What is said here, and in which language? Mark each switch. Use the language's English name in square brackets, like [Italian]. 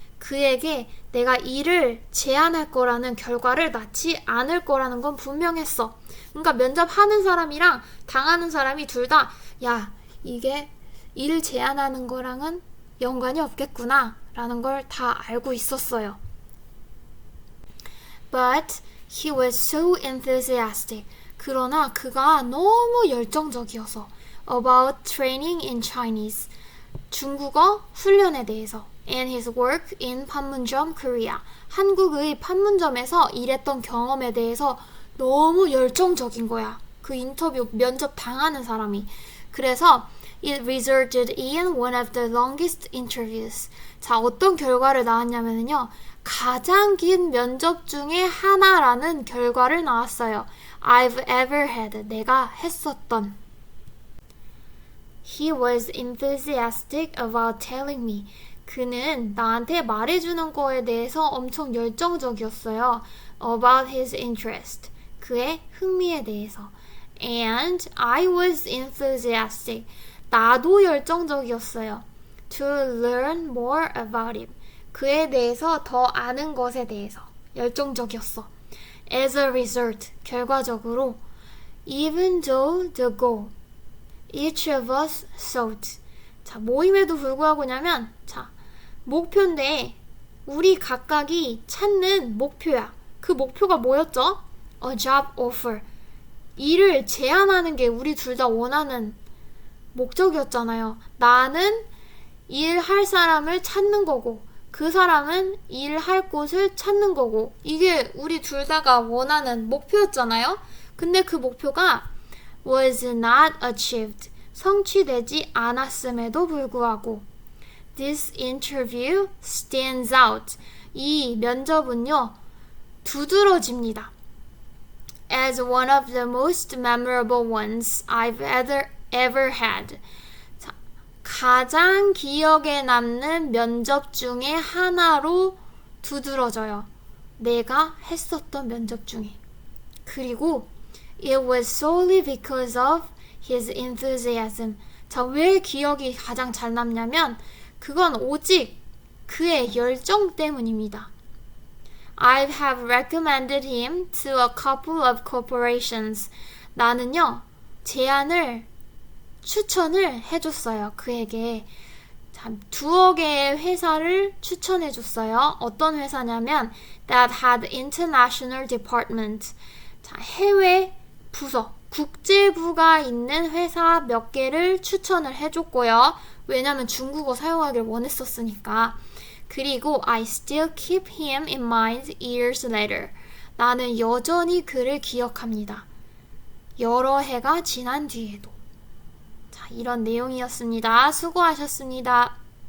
[Korean] 그에게 내가 일을 제안할 거라는 결과를 낳지 않을 거라는 건 분명했어. 그러니까 면접하는 사람이랑 당하는 사람이 둘 다 야, 이게 일을 제안하는 거랑은 연관이 없겠구나 라는 걸 다 알고 있었어요. [English] But he was so enthusiastic. [Korean] 그러나 그가 너무 열정적이어서 [English] about training in Chinese. [Korean] 중국어 훈련에 대해서 [English] and his work in 판문점 Korea. [Korean] 한국의 판문점에서 일했던 경험에 대해서 너무 열정적인 거야. 그 인터뷰 면접 당하는 사람이. 그래서 [English] it resulted in one of the longest interviews. [Korean] 자, 어떤 결과를 낳았냐면요. 가장 긴 면접 중에 하나라는 결과를 낳았어요. [English] I've ever had. [Korean] 내가 했었던. [English] He was enthusiastic about telling me. [Korean] 그는 나한테 말해주는 거에 대해서 엄청 열정적이었어요. [English] About his interest. [Korean] 그의 흥미에 대해서. [English] And I was enthusiastic. [Korean] 나도 열정적이었어요. [English] To learn more about him. [Korean] 그에 대해서 더 아는 것에 대해서 열정적이었어. [English] As a result, [Korean] 결과적으로 [English] even though the goal each of us sought. [Korean] 자, 모임에도 불구하고냐면 자, 목표인데 우리 각각이 찾는 목표야. 그 목표가 뭐였죠? [English] A job offer. [Korean] 일을 제안하는 게 우리 둘 다 원하는 목적이었잖아요. 나는 일할 사람을 찾는 거고 그 사람은 일할 곳을 찾는 거고 이게 우리 둘 다가 원하는 목표였잖아요. 근데 그 목표가 [English] was not achieved. [Korean] 성취되지 않았음에도 불구하고 [English] this interview stands out. [Korean] 이 면접은요 두드러집니다. [English] As one of the most memorable ones I've ever had. [Korean] 자, 가장 기억에 남는 면접 중에 하나로 두드러져요. 내가 했었던 면접 중에. 그리고 [English] it was solely because of his enthusiasm. [Korean] 자, 왜 기억이 가장 잘 남냐면 그건 오직 그의 열정 때문입니다. [English] I have recommended him to a couple of corporations. [Korean] 나는요, 추천을 해줬어요. 그에게. 자, 2여 개의 회사를 추천해줬어요. 어떤 회사냐면 [English] that had international department. [Korean] 자, 해외 부서, 국제부가 있는 회사 몇 개를 추천을 해줬고요. 왜냐면 중국어 사용하기를 원했었으니까. 그리고 [English] I still keep him in mind years later. [Korean] 나는 여전히 그를 기억합니다. 여러 해가 지난 뒤에도. 자, 이런 내용이었습니다. 수고하셨습니다.